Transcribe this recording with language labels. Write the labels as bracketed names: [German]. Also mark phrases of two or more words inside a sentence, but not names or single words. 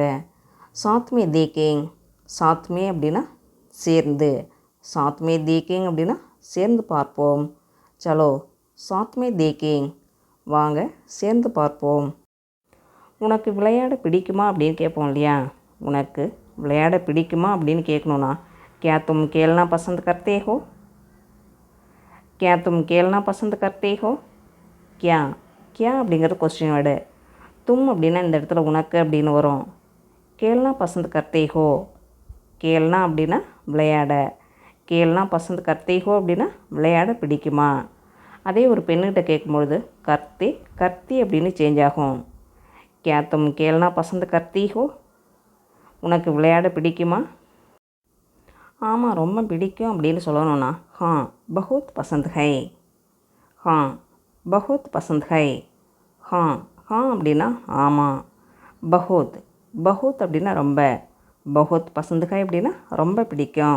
[Hindi] साथ में देखेंगे, साथ में [Tamil] அப்படின்னா சேர்ந்து, [Hindi] साथ में देखेंगे [Tamil] அப்படின்னா சேர்ந்து பார்ப்போம். [Hindi] चलो साथ में देखेंगे, [Tamil] வாங்க சேர்ந்து பார்ப்போம். உனக்கு விளையாட பிடிக்குமா அப்படின்னு கேட்போம் இல்லையா. உனக்கு விளையாட பிடிக்குமா அப்படின்னு கேட்கணுன்னா [Hindi] क्या तुम खेलना पसंद करते हो, क्या तुम खेलना पसंद करते हो. क्या क्या [Tamil] அப்படிங்கிறது [English] question word. [Tamil] தும் அப்படின்னா இந்த இடத்துல உனக்கு அப்படின்னு வரும். [Hindi] खेलना पसंद करते हो, [Tamil] கேல்னா அப்படின்னா விளையாட, [Hindi] खेलना पसंद करते हो [Tamil] அப்படின்னா விளையாட பிடிக்குமா. அதே ஒரு பெண்ணுகிட்ட கேட்கும்பொழுது [Hindi] करते करती [Tamil] அப்படின்னு சேஞ்ச் ஆகும். [Hindi] क्या तुम खेलना पसंद करती हो, [Tamil] உனக்கு விளையாட பிடிக்குமா. ஆமாம், ரொம்ப பிடிக்கும் அப்படின்னு சொல்லணும்னா [Hindi] हाँ बहुत पसंद है, हाँ बहुत पसंद है. हाँ हाँ [Tamil] அப்படின்னா ஆமாம். [Hindi] बहुत बहुत [Tamil] அப்படின்னா ரொம்ப, [Hindi] बहुत पसंद है [Tamil] அப்படின்னா ரொம்ப பிடிக்கும்.